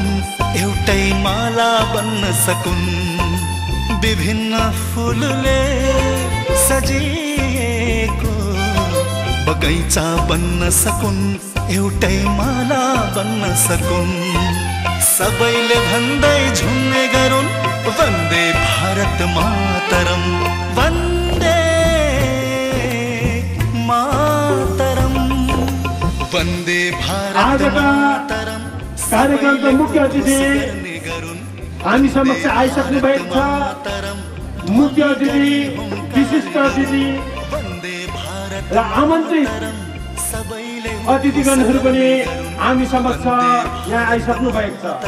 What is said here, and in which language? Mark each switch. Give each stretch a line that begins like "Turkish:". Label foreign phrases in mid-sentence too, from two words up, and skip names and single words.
Nepali: एउटै माला बन्न सकुन्। विभिन्न फूलले सजिएको बगैँचा बन्न सकुन्। एउटै माला बन्न सकुन्। सबैले भन्दै झुम्ने गरून्
Sanskrit: वन्दे भारत मातरम। वन्दे मातरम। वन्दे भारत मातरम।
Nepali: कार्यक्रमका मुख्य अतिथि हामी समक्ष आइसक्नु भएको छ। मुख्य अतिथि विशिष्ट अतिथि र आमन्त्रित अतिथिगणहरू पनि हामी समक्ष यहाँ आइसक्नु भएको छ।